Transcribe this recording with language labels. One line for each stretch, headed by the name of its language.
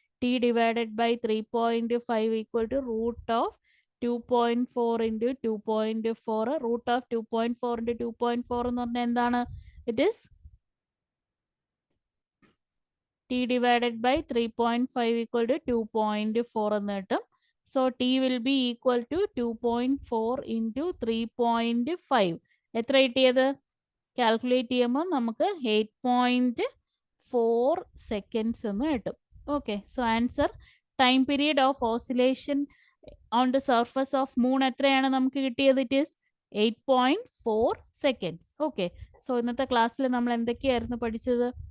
English: T divided by 3.5 equal to root of 2.4 into 2.4. Root of 2.4 into 2.4
Malayalam: എന്ന് പറഞ്ഞാൽ എന്താണ്?
English: It is T divided by 3.5 equal to 2.4 എന്ന് കിട്ടും. So T will be equal to 2.4 into 3.5.
Malayalam: എത്ര കിട്ടിയത്? Calculate ചെയ്യുമ്പോൾ നമുക്ക് 8.4 seconds എന്ന് കിട്ടും. Okay.
English: so answer time period of oscillation on the surface of moon
Malayalam: എത്രയാണ് നമുക്ക് കിട്ടിയത്?
English: It is 8.4 seconds.
Malayalam: Okay. So ഇന്നത്തെ ക്ലാസ്സിൽ നമ്മൾ എന്തൊക്കെയായിരുന്നു പഠിച്ചത്?